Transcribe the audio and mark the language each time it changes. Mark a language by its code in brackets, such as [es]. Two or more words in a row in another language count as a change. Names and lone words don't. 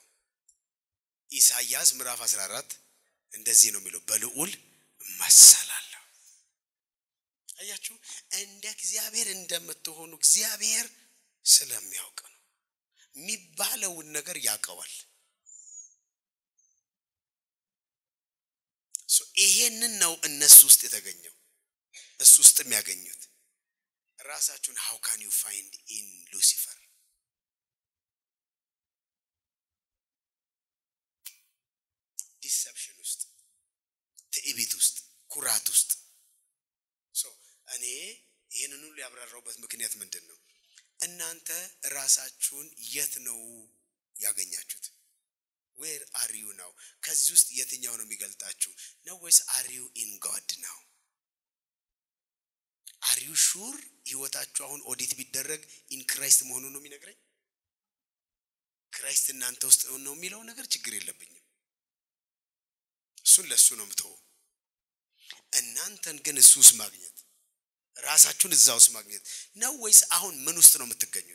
[am] ኢሳይያስ ምዕራፍ 14 እንደዚህ ነው የሚለው፣ በልዑል መሰላለሁ። አያችሁ፣ እንደ እግዚአብሔር እንደምትሆኑ እግዚአብሔር ስለሚያውቅ ነው። የሚባለውን ነገር ያውቀዋል። ይሄንን ነው እነሱ ውስጥ የተገኘው፣ እሱ ውስጥ የሚያገኙት ራሳችሁን [en] how can you find in Lucifer? [am] ዲሰፕሽን ውስጥ፣ ትዕቢት ውስጥ፣ ኩራት ውስጥ። እኔ ይሄንን ሁሉ ያብራራውበት ምክንያት ምንድነው? እናንተ ራሳችሁን የት ነው ያገኛችሁት? [en] where are you now? [am] ከዚህ ውስጥ የትኛው ነው የሚገልጣችሁ? ነው ወይስ [en] are you in God now? are you sure [am] ህይወታችሁ አሁን ኦዲት ቢደረግ [en] in Christ [am] መሆኑን ነው የሚነግረኝ? ክራይስት እናንተ ውስጥ ነው የሚለው ነገር ችግር የለብኝም። እሱን ለሱ ነው የምተው። እናንተን ግን እሱስ ማግኘት፣ ራሳችሁን እዛውስ ማግኘት ነው ወይስ አሁን ምን ውስጥ ነው የምትገኙት?